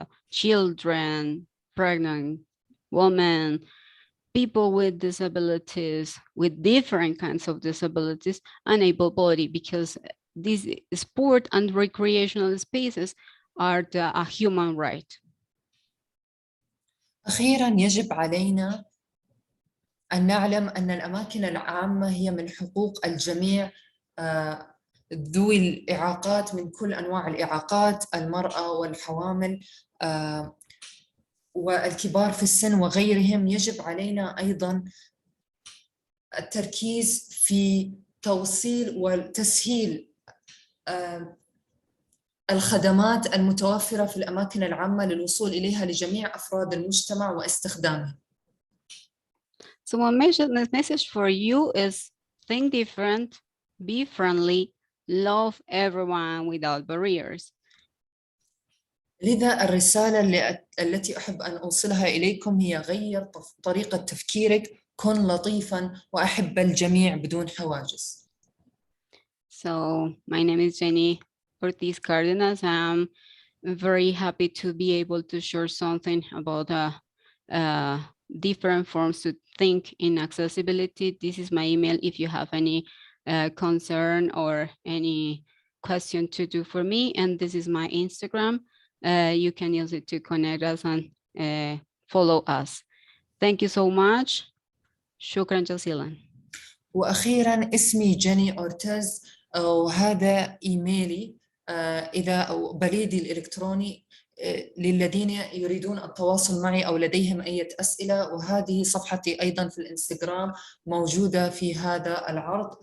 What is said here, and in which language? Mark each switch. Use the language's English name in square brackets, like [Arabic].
[English] children, pregnant women, people with disabilities, with different kinds of disabilities, and able-bodied, because these sport and recreational spaces are a human right. [Arabic] أخيراً يجب علينا أن نعلم أن الأماكن العامة هي من حقوق الجميع ذوي الإعاقات من كل أنواع الإعاقات، المرأة والحوامل والكبار في السن وغيرهم. يجب علينا أيضاً التركيز في توصيل وتسهيل الخدمات المتوفرة في الأماكن العامة للوصول إليها لجميع أفراد المجتمع واستخدامها. [English] So one message for you is think different, be friendly, love everyone without barriers. [Arabic] لذا الرسالة التي أحب أن أوصلها إليكم هي غير طريقة تفكيرك، كن لطيفاً وأحب الجميع بدون حواجز. [English] So my name is Jenny Ortiz Cardinas. I'm very happy to be able to share something about different forms to think in accessibility. This is my email if you have any concern or any question to do for me, and this is my Instagram. You can use it to connect us and follow us. Thank you so much. [Arabic] شكرا جزيلا. وأخيرا اسمي جيني أورتيز، وهذا إيميلي إذا أو بريدي الإلكتروني للذين يريدون التواصل معي أو لديهم أي أسئلة، وهذه صفحتي أيضا في الإنستغرام موجودة في هذا العرض.